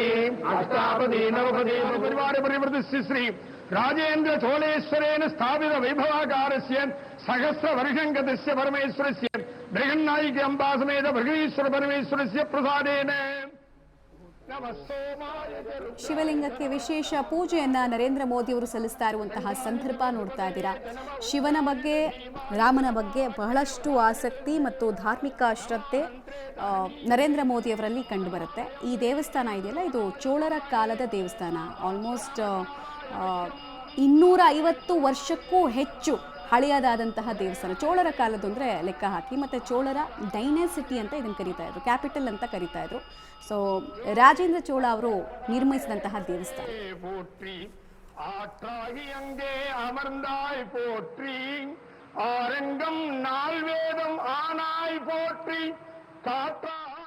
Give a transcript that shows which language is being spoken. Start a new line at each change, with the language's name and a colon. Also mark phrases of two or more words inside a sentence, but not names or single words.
Sanskrit: अष्टापदे नवपदे परिवारे परिवृतस्य श्री राजेन्द्र चोलेश्वरेण स्थापित वैभवाकारस्य सहस्रवर्षं गतस्य परमेश्वरस्य बृहन्नायिकी अम्बा समेत भृगीश्वर परमेश्वरस्य प्रसादेन
Kannada: ಶಿವಲಿಂಗಕ್ಕೆ ವಿಶೇಷ ಪೂಜೆಯನ್ನ ನರೇಂದ್ರ ಮೋದಿ ಅವರು ಸಲ್ಲಿಸ್ತಾ ಇರುವಂತಹ ಸಂದರ್ಭ ನೋಡ್ತಾ ಇದ್ದೀರಾ. ಶಿವನ ಬಗ್ಗೆ, ರಾಮನ ಬಗ್ಗೆ ಬಹಳಷ್ಟು ಆಸಕ್ತಿ ಮತ್ತು ಧಾರ್ಮಿಕ ಶ್ರದ್ಧೆ ನರೇಂದ್ರ ಮೋದಿ ಅವರಲ್ಲಿ ಕಂಡುಬರುತ್ತೆ. ಈ ದೇವಸ್ಥಾನ ಇದೆಯಲ್ಲ, ಇದು ಚೋಳರ ಕಾಲದ ದೇವಸ್ಥಾನ. ಆಲ್ಮೋಸ್ಟ್ 250 ವರ್ಷಕ್ಕೂ ಹೆಚ್ಚು ಹಳೆಯದಾದಂತಹ ದೇವಸ್ಥಾನ. ಚೋಳರ ಕಾಲದ್ದು ಅಂದರೆ ಲೆಕ್ಕ ಹಾಕಿ. ಮತ್ತು ಚೋಳರ ಡೈನೆಸಿಟಿ ಅಂತ ಇದನ್ನು ಕರೀತಾ ಇದ್ರು, ಕ್ಯಾಪಿಟಲ್ ಅಂತ ಕರೀತಾ ಇದ್ರು. ಸೊ ರಾಜೇಂದ್ರ ಚೋಳ ಅವರು ನಿರ್ಮಿಸಿದಂತಹ ದೇವಸ್ಥಾನ.
Tamil: ஆரங்கம் நால்வேதம் ஆனாய் போற்றி காற்றா